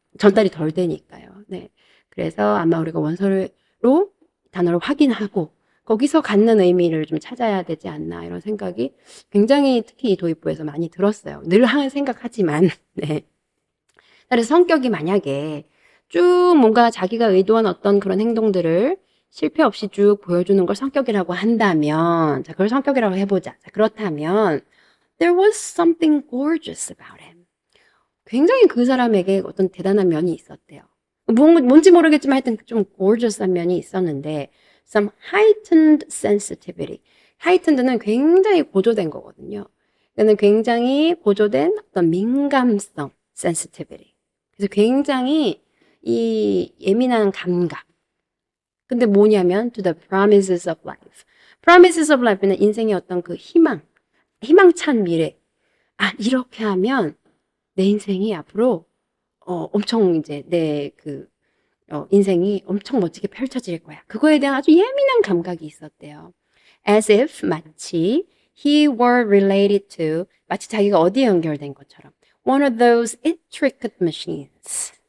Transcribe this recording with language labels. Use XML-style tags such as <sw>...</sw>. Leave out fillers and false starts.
<ko>전달이 덜 되니까요. 네. 그래서 아마 우리가 원서로 단어를 확인하고 거기서 갖는 의미를 좀 찾아야 되지 않나 이런 생각이 굉장히 특히 이 도입부에서 많이 들었어요. 늘 하는 생각하지만 네. 그래서 성격이 만약에 쭉 뭔가 자기가 의도한 어떤 그런 행동들을 실패 없이 쭉 보여주는 걸 성격이라고 한다면, 자, 그걸 성격이라고 해보자. 자, 그렇다면,</ko> <en>there was something gorgeous about him.</en> <ko>굉장히 그 사람에게 어떤 대단한 면이 있었대요. 뭔지 모르겠지만 하여튼 좀 gorgeous한 면이 있었는데,</ko> <en>some heightened sensitivity.</en> <ko>heightened는 굉장히 고조된 거거든요. 그는 굉장히 고조된 어떤 민감성, sensitivity. 그래서 굉장히 이 예민한 감각.</ko> <en>근데 뭐냐면 to the promises of life.</en> <ko>promises of life는 인생의 어떤 그 희망찬 미래. 아, 이렇게 하면 내 인생이 앞으로 엄청 이제 내 인생이 엄청 멋지게 펼쳐질 거야. 그거에 대한 아주 예민한 감각이 있었대요.</ko> <en>As if 마치 he were related to</en> <ko>마치 자기가 어디에 연결된 것처럼</ko> <en>one of those intricate machines.</en>